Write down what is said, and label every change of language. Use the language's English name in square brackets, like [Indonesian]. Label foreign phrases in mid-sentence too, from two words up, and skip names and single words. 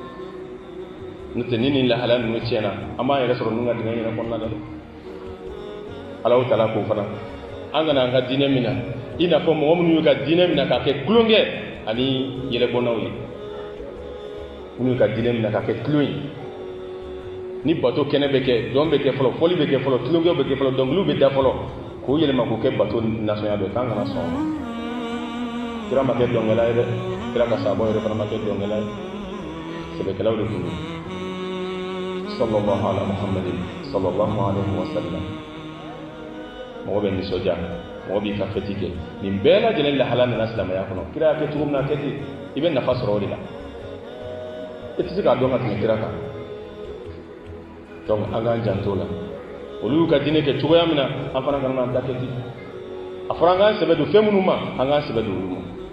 [Bambara] n'o tɛ ni nin lahala ninnu tiɲɛna an b'an yɛrɛ sɔrɔ ninnu ka dingɛ yɛrɛ kɔnɔna la dɛ [Arabic] Alahu Ta'ala [Bambara] ko fana an kana an ka diinɛ minɛ i n'a fɔ mɔgɔ minnu y'u ka diinɛ minɛ k'a kɛ tulonkɛ ani yɛlɛbɔnnaw ye minnu y'u ka diinɛ minɛ k'a kɛ tulon ye ni bato kɛnɛ bɛ kɛ dɔn bɛ kɛ fɔlɔ fɔli bɛ kɛ fɔlɔ tulonkɛw bɛ kɛ fɔlɔ dɔnkiliw bɛ da fɔlɔ k'o yɛlɛma k'o kɛ bato nasɔnya dɔ k'an kana sɔn o ma kira ma kɛ dɔnkɛla ye dɛ kira ka sahabaw yɛrɛ fana ma kɛ dɔnkɛla ye sɛbɛkɛlaw de tun don [Arabic] sallallahu ala muhammadin sallallahu alaihi wa sallam [Bambara] mɔgɔ bɛ nisɔndiya mɔgɔ b'i ka fɛti kɛ nin bɛɛ lajɛlen lahala nana silamɛya kɔnɔ kira y'a kɛ cogo min na kɛ ten i bɛ nafa sɔrɔ o de la i tɛ se k'a dɔn ka tɛmɛ kira kan donc an k'an janto la olu y'u ka diinɛ kɛ cogoya min na an fana kana n'an ta kɛ ten a fɔra an k'an sɛbɛ don fɛn minnu ma an k'an sɛbɛ don olu ma